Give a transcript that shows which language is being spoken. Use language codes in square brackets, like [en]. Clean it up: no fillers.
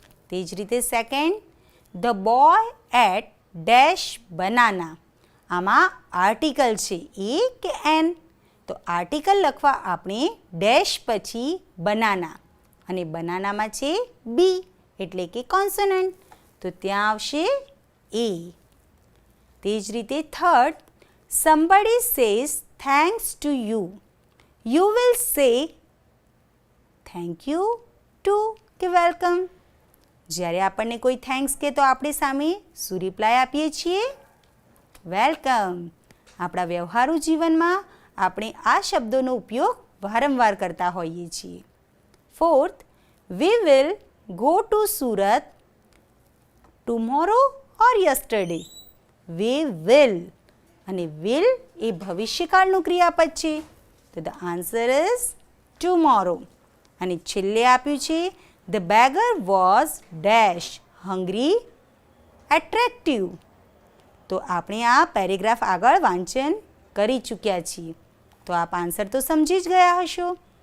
[gu] તે જ રીતે [en] Second, the boy ate dash banana. [gu] આમાં આર્ટિકલ છે એ કે એન? તો આર્ટિકલ લખવા આપણે ડેશ પછી બનાના, અને બનાનામાં છે બી એટલે કે કોન્સોનન્ટ, તો ત્યાં આવશે એ. તે જ રીતે [en] Third, somebody says thanks to you. You will say thank you to કે welcome. [gu] જ્યારે આપણને કોઈ થેન્ક્સ કહે તો આપણે સામે શું રિપ્લાય આપીએ છીએ? વેલકમ. આપણા વ્યવહારુ જીવનમાં આપણે આ શબ્દોનો ઉપયોગ વારંવાર કરતા હોઈએ છીએ. [en] Fourth, we will go to Surat tomorrow or yesterday. We will. [gu] અને will એ ભવિષ્યકાળનું ક્રિયાપદ છે. તો [en] The answer is tomorrow. [gu] અને છેલ્લે આપ્યું છે [en] The beggar was dash hungry attractive. [gu] તો આપણે આ પેરેગ્રાફ આગળ વાંચન કરી ચૂક્યા છીએ, તો આપ આન્સર તો સમજી જ ગયા હશો.